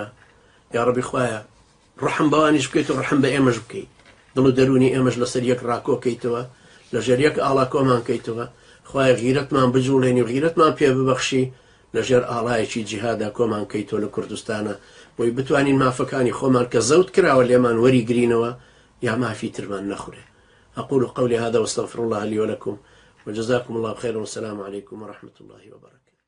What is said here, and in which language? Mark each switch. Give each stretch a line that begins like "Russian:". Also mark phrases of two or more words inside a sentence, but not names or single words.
Central Kurdish: یا ڕەبی خوایە ڕەحم بەوانیش بکەیت و ڕەحم بە ئێمەش بکەیت، دڵ و دەرونی ئێمەش لەسەر یەک ڕاکۆکەیتەوە، لەژێر یەک ئاڵا کۆمان کەیتەوە. خوایە غیرەتمان بجوڵێنی و غیرەتمان پێ ببەخشی، لەژێر ئاڵایەکی جیهادا کۆمان کەیتەوە لە کوردستانە، بۆی بتوانین مافەکانی خۆمان کە زەوت کراوە لێمان وەریگرینەوە یا مافی ترمان نەخورێ.
Arabic: أقول قولي هذا واستغفر الله لي ولكم وجزاكم الله خيرا والسلام عليكم ورحمة الله وبركاته.